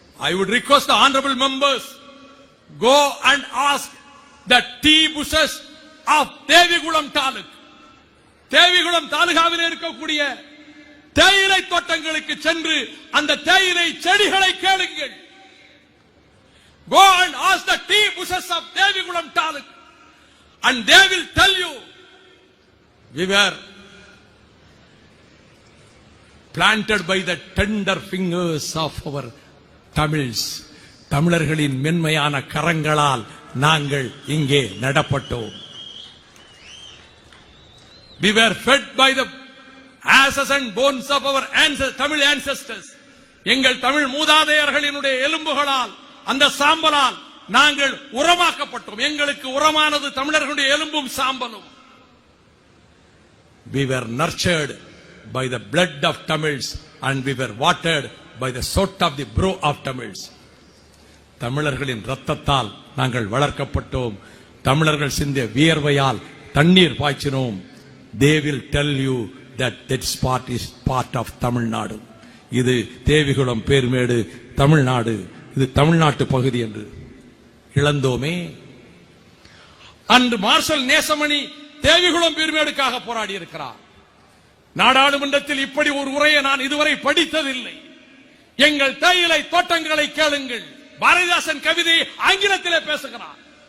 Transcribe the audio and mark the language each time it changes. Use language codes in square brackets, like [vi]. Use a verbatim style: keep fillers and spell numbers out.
[en] I would request the honourable members go and ask the tea bushes of Devikulam taluk, [ta] Devikulam தாலுகாவில் இருக்கக்கூடிய தேயிலை தோட்டங்களுக்கு சென்று அந்த தேயிலை செடிகளை கேளுங்கள். [en] Go and ask the tea bushes of Devigulam taluk and they will tell you we were planted by the tender fingers of our Tamils. [ta] தமிழர்களின் மென்மையான கரங்களால் நாங்கள் இங்கே நடப்பட்டோம். [en] We were fed by the ashes and bones of our ancestors, Tamil ancestors. [ta] எங்கள் தமிழ் மூதாதையர்களினுடைய எலும்புகளால், அந்த சாம்பலால் நாங்கள் உரமாக்கப்பட்டோம். எங்களுக்கு உரமானது தமிழர்களுடைய எலும்பும் சாம்பலும். [en] We were nurtured by the blood of Tamils and we were watered by the sweat of the brow of Tamils. [ta] தமிழர்களின் ரத்தத்தால் நாங்கள் வளர்க்கப்பட்டோம், தமிழர்கள் சிந்திய வியர்வையால் தண்ணீர் பாய்ச்சினோம். [en] They will tell you that that spot is part of Tamil Nadu. [ta] இது தேவிகுளம் பேர்மேடு தமிழ்நாடு, இது தமிழ்நாட்டு பகுதி என்று இழந்தோமே. அன்று மார்ஷல் நேசமணி தேவிகுளம் பீர்மேடுக்காக போராடி இருக்கிறார். நாடாளுமன்றத்தில் இப்படி ஒரு உரையை நான் இதுவரை படித்ததில்லை. எங்கள் தேயிலை தோட்டங்களை கேளுங்கள், பாரதிதாசன் கவிதை ஆங்கிலத்திலே பேசுகிறார்.